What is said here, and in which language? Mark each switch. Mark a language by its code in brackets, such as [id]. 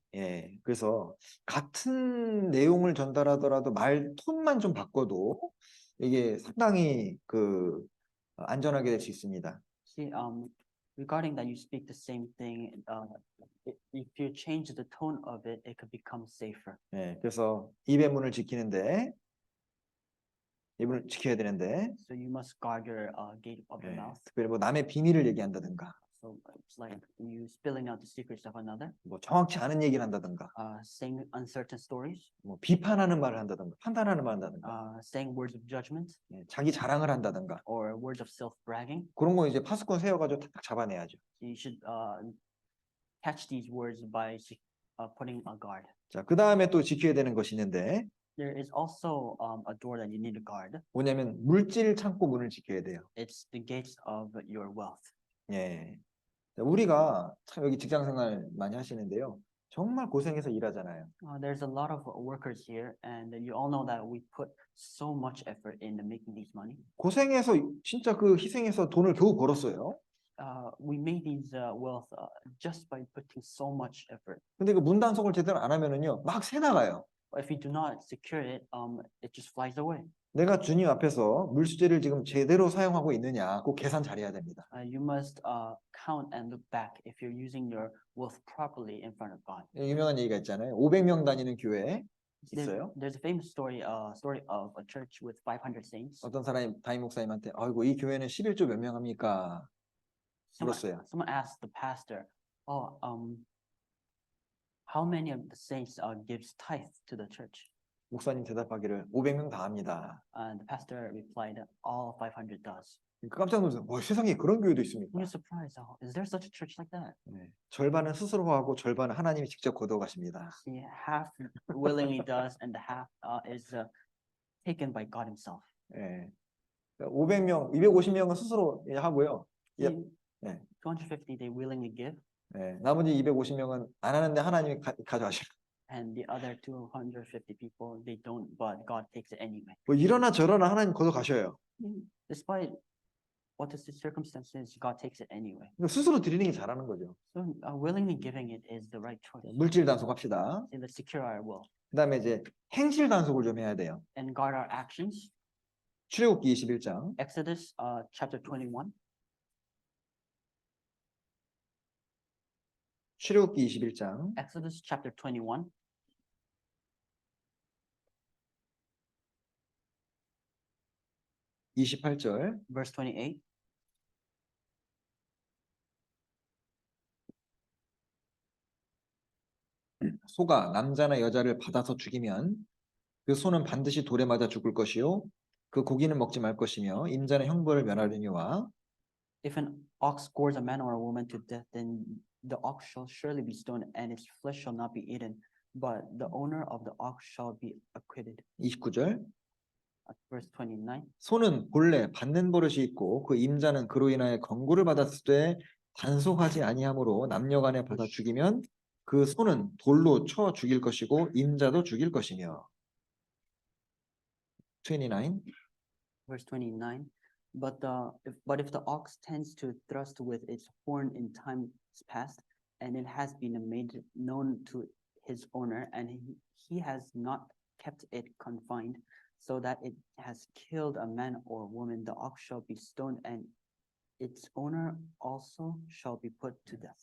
[ko] 예, 그래서 같은 내용을 전달하더라도 말 톤만 좀 바꿔도 이게 상당히 안전하게 될 수 있습니다. [en] See, regarding that you speak the same thing, if you change the tone of it, it could become safer. [ko] 예, 그래서 입의 문을 지키는데 입을 지켜야 되는데 [en] So you must guard your gate of your mouth. [ko] 특별히 뭐 남의 비밀을 얘기한다든가 [en] So it's like you spilling out the secrets of another, [ko] 뭐 정확치 않은 얘기를 한다든가 [en] saying uncertain stories, [ko] 뭐 비판하는 말을 한다든가 판단하는 말을 한다든가 [en] saying words of judgment, [ko] 자기 자랑을 한다든가 [en] or words of self-bragging. [ko] 그런 거 이제 파수꾼 세워가지고 탁탁 잡아내야죠. [en] You should catch these words by putting a guard. [ko] 자, 그 다음에 또 지켜야 되는 것이 있는데 [en] There is also a door that you need to guard. [ko] 뭐냐면 물질 창고 문을 지켜야 돼요. [en] It's the gates of your wealth. [ko] 예. 우리가 참 여기 직장 생활 많이 하시는데요. 정말 고생해서 일하잖아요. [en] There's a lot of workers here, and you all know that we put so much effort into making these money. [ko] 고생해서 진짜 희생해서 돈을 겨우 벌었어요. [en] we made these wealth just by putting so much effort. [ko] 근데 그 문단속을 제대로 안 하면은요, 막 새 나가요. [en] But if you do not secure it, it just flies away. [ko] 내가 주님 앞에서 물수제를 지금 제대로 사용하고 있느냐, 꼭 계산 잘해야 됩니다. [en] You must count and look back if you're using your wealth properly in front of God. [ko] 유명한 얘기가 있잖아요. 500명 다니는 교회 있어요. [en] There's a famous story of a church with 500 saints. [ko] 어떤 사람이 담임 목사님한테 아이고 이 교회는 11조 몇 명 합니까? 물었어요. [en] Someone asked the pastor, how many of the saints gives tithe to the church? [ko] 목사님 대답하기를 500명 다 합니다. [en] And the pastor replied, all 500 does. [ko] 깜짝 놀랐어요. 와, 세상에 그런 교회도 있습니까? [en] You're surprised. Is there such a church like that? [ko] 네. 절반은 스스로 하고 절반은 하나님이 직접 거둬가십니다. [en] See, half willingly does, and the half is taken by God Himself. [ko] 네. 500명, 250명은 스스로 하고요. [en] See, [ko] 네. [en] 250 they willingly give, [ko] 네. 나머지 250명은 안 하는데 하나님이 가져가시고. [en] and the other 250 people they don't, but God takes it anyway. [ko] 뭐 이러나 저러나 하나님 거둬가셔요. [en] Despite what the circumstances, God takes it anyway. [ko] 스스로 드리는 게 잘하는 거죠. [en] So willingly giving it is the right choice. [ko] 물질 단속합시다. [en] So let's secure our will [ko] 그다음에 이제 행실 단속을 좀 해야 돼요. [en] and guard our actions. [ko] 출애굽기 21장. [en] Exodus chapter 21. [ko] 출애굽기 21장. [en] Exodus chapter 21. [ko] 28절. [en] Verse 28. [ko] 소가 남자나 여자를 받아서 죽이면 그 소는 반드시 돌에 맞아 죽을 것이요 그 고기는 먹지 말 것이며 임자는 형벌을 면하려니와 [en] If an ox gores a man or a woman to death, then the ox shall surely be stoned, and its flesh shall not be eaten, but the owner of the ox shall be acquitted. [ko] 29절. [en] Verse 29. [ko] 소는 본래 받는 버릇이 있고 그 임자는 그로 인하여 권고를 받았을 때 단속하지 아니하므로 남녀간에 받아 죽이면 그 소는 돌로 쳐 죽일 것이고 임자도 죽일 것이며. 29. [en] Verse 29. But if the ox tends to thrust with its horn in times past, and it has been made known to his owner, and he has not kept it confined, so that it has killed a man or woman, the ox shall be stoned, and its owner also shall be put to death.